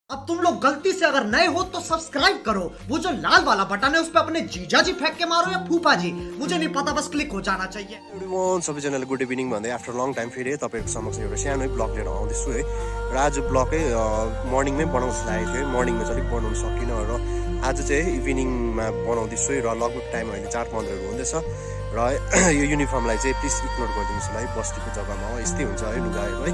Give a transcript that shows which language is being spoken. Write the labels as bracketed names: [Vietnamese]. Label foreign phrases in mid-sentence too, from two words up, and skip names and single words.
[Hindi] अब तुम लोग गलती से अगर नए हो तो सब्सक्राइब करो, वो जो लाल वाला बटन है उस पर अपने जीजा जी फेंक के मारो या फूफा जी, मुझे नहीं पता, बस क्लिक हो जाना चाहिए। [Nepali] एभ्रिवान सबैजनालाई [English] good evening [Nepali] भन्दै [English] after long time [Nepali] फेरि तपाईँहरूको समक्ष एउटा सानो ब्लग लिएर आउँदैछु है। र आज ब्लगै मर्निङमै बनाउनु जस्तो लागेको थियो है, मर्निङमा चाहिँ अलिक बनाउनु सकिनँ र आज चाहिँ इभिनिङमा बनाउँदैछु है। र लगभग टाइम अहिले 4:15 हुँदैछ र यो युनिफर्मलाई चाहिँ [English] please ignore [Nepali] गरिदिनुहोस् होला है, बस्तीको जग्गामा हो यस्तै हुन्छ है लुगाहरू है।